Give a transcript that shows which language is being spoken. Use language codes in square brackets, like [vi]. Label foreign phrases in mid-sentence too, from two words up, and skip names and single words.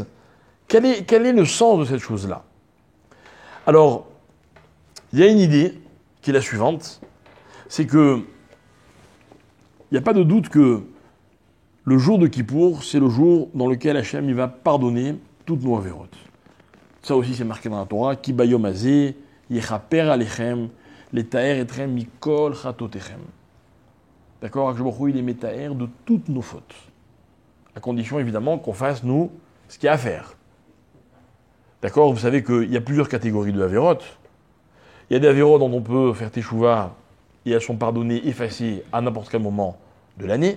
[fr] Quel est le sens de cette chose-là? Alors, il y a une idée qui est la suivante, c'est que il n'y a pas de doute que le jour de Kippour, c'est le jour dans lequel Hachem il va pardonner toutes nos avérotes. Ça aussi, c'est marqué dans la Torah. [he] כי ביום הזה יכפר עליכם לטהר אתכם מכל חטאתיכם. D'accord? הקדוש ברוך הוא, [fr] il est métaher de toutes nos fautes. À condition, évidemment, qu'on fasse, nous, ce qu'il y a à faire. D'accord? Vous savez qu'il y a plusieurs catégories de avérotes. Il y a des avérotes dont on peut faire teshuva et elles sont pardonnées, effacées à n'importe quel moment de l'année.